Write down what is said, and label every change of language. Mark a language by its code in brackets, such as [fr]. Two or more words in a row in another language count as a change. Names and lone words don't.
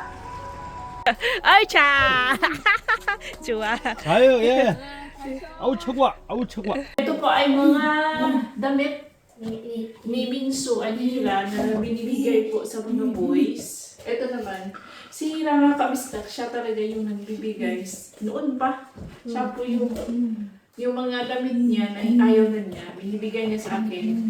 [ko] Ay, cha! Chua. 자요 예. 아우 최고야. 아우 최고야. [tl] Ito po ay mga damit ni Minso Anila na binibigay po sa mga boys. Ito naman, si Hira nga kabistak, siya talaga yung nagbibigay. Noon pa, siya po yung mga damit niya na ayaw na niya, binibigay niya sa akin.